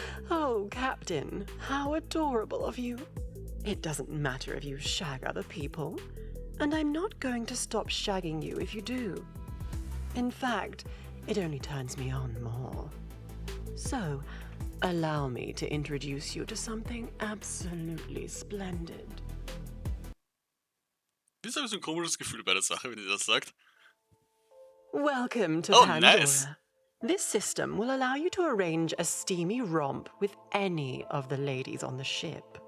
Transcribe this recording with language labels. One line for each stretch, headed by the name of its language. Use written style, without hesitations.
English: Oh, Captain, how adorable of you. It doesn't matter if you shag other people, and I'm not going to stop shagging you if you do. In fact, it only turns me on more. So, allow me to introduce you to something absolutely splendid.
German: Wieso habe ich so ein komisches Gefühl bei der Sache, wenn ihr das sagt?
English: Welcome to Oh, Pandora. nice. This system will allow you to arrange a steamy romp with any of the ladies on the ship.